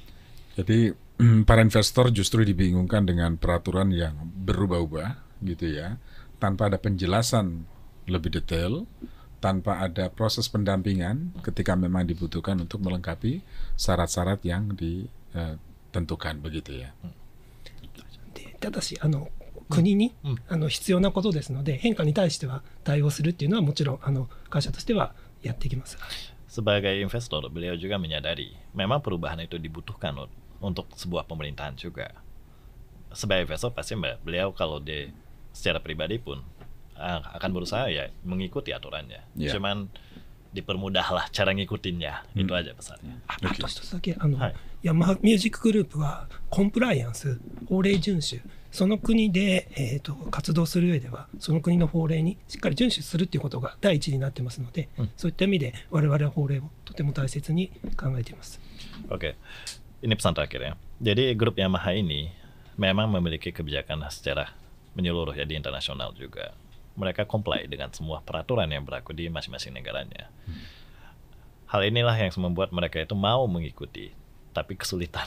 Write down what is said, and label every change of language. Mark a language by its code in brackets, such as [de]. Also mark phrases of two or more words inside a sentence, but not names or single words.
[id] Jadi para investor justru dibingungkan dengan peraturan yang berubah-ubah gitu ya, tanpa ada penjelasan lebih detail, tanpa ada proses pendampingan ketika memang dibutuhkan untuk melengkapi syarat-syarat yang ditentukan begitu ya. [ja] ただし国に必要なことですので、変化に対しては対応するっていうのはもちろん会社としてはやっていきます。 [id] Sebagai investor, beliau juga menyadari memang perubahan itu dibutuhkan untuk sebuah pemerintahan juga. Sebagai investor pasti beliau kalau secara pribadi pun akan berusaha ya mengikuti aturannya. Cuman dipermudahlah cara ngikutinnya, itu aja pesannya. [ja] あと一つだけヤマハミュージックグループはコンプライアンス、法令遵守、その国で、活動する上ではその国の法令にしっかり遵守するっていうことが第一になってますので、そういった意味で我々は法令をとても大切に考えています。 [id] Oke, ini pesan terakhir ya. Jadi grup Yamaha ini memang memiliki kebijakan secara menyeluruh ya di internasional juga. Mereka comply dengan semua peraturan yang berlaku di masing-masing negaranya. Hal inilah yang membuat mereka itu mau mengikuti, tapi kesulitan.